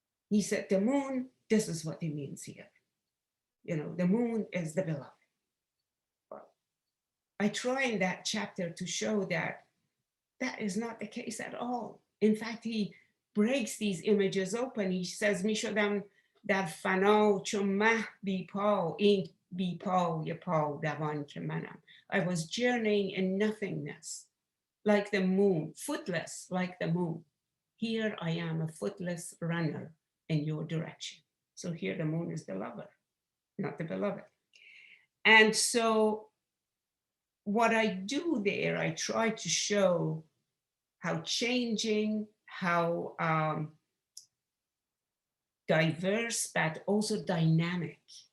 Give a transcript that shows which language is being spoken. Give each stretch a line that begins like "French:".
English: He said, the moon, this is what it means here. You know, the moon is the beloved. Well, I try in that chapter to show that that is not the case at all. In fact, he breaks these images open. He says,
Persian: می شدم در فنا چو مه بی پا این بی پا ی پا دوان که منم.
English: I was journeying in nothingness, like the moon, footless like the moon. Here I am, a footless runner in your direction. So here the moon is the lover, not the beloved. And so what I do there, I try to show how changing, how diverse, but also dynamic.